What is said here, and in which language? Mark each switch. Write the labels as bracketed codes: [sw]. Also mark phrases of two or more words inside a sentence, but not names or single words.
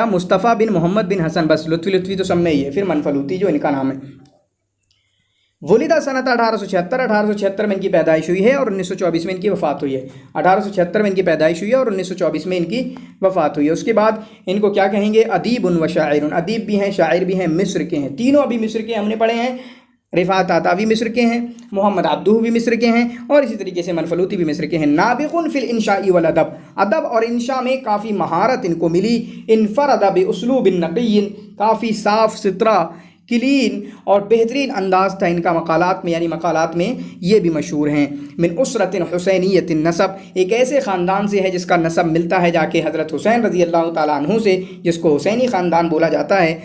[hi] मुस्तफ़ा बिन मोहम्मद बिन हसन, बस। लुत्फ़ी तो सब में ही है। फिर मनफलूती जो इनका नाम है। [ar] وُلد سنة [hi] 1876 में इनकी पैदाइश हुई है और 1924 में इनकी वफ़ात हुई है। 1876 में इनकी पैदाइश हुई है और 1924 में इनकी वफ़ात हुई है। उसके बाद इनको क्या कहेंगे? [ar] أديبٌ وشاعرٌ. [hi] अदीब भी हैं, शायर भी हैं, मिस्र के हैं। तीनों अभी मिस्र के हमने पढ़े हैं। रिफ़ात तातावी मिस्र के हैं, मोहम्मद अब्दुहू भी मिस्र के हैं, और इसी तरीके से मनफलूती भी मिस्र के हैं। [ar] نابغٌ في الإنشاء والأدب, [hi] अदब और इंशा में काफ़ी महारत इनको मिली। [ar] انفرد بأسلوبٍ نقيٍّ, [hi] काफ़ी साफ़ सुथरा, क्लीन और बेहतरीन अंदाज़ था इनका मकालात में, यानी मकालात में ये भी मशहूर हैं। [ar] من أسرةٍ حسينيةِ النسب, [hi] एक ऐसे ख़ानदान से है जिसका नसब मिलता है जाके हज़रत हुसैन रज़ी अल्लाह ताला अन्हु से, जिसको हुसैनी ख़ानदान बोला जाता है।